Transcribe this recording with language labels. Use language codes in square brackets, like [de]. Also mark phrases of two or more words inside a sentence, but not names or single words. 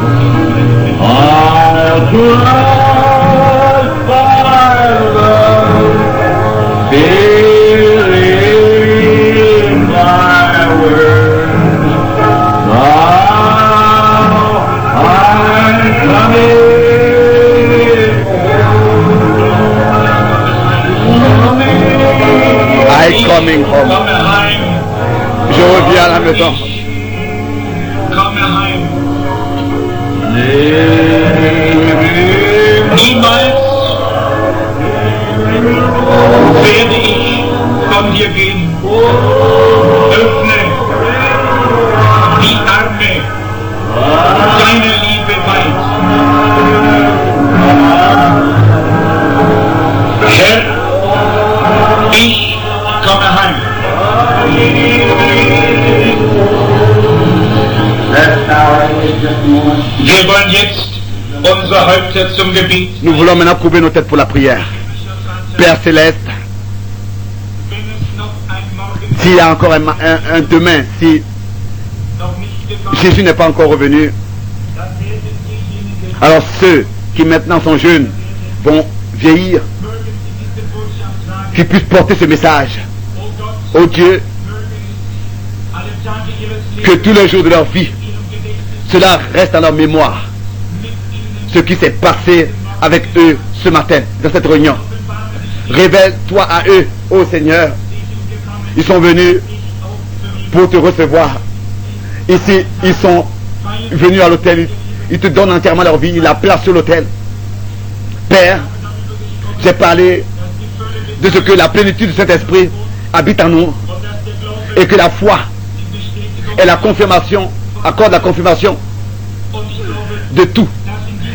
[en] I'll trust thy love, fill in thy word. Now I'm coming I'm coming home. [de] Komme heim. [fr] Je reviens à la maison. [de] Komme heim. Niemals werde ich von dir gehen. Öffne die Arme deiner Liebe weit. Herr, ich komme heim. Wir wollen jetzt unsere Häupter zum Gebet. [fr] Nous voulons maintenant courber nos têtes pour la prière. Père Céleste, [de] Wenn es noch ein Morgen [fr] s'il y a encore un demain, si [de] noch nicht gekommen [fr] Jésus n'est pas encore revenu, [de] ist, dann werden diejenigen, [fr] alors ceux qui maintenant sont jeunes vont vieillir, [de] mögen sie diese Botschaft tragen. [fr] qui puissent porter ce message. [de] Oh Gott, [fr] Oh Dieu, [de] mögen alle Tage ihres [fr] que [de] Lebens [fr] tous les jours de leur vie, [de] in ihrem Gedächtnis [fr] cela reste dans leur mémoire. [de] mit ihnen [fr] Ce qui s'est passé avec eux ce matin, dans cette réunion. Révèle-toi à eux, ô Seigneur. Ils sont venus pour te recevoir. Ici, ils sont venus à l'autel. Ils te donnent entièrement leur vie. Ils la placent sur l'autel. Père, j'ai parlé de ce que la plénitude du Saint-Esprit habite en nous et que la foi est la confirmation, accorde la confirmation de tout.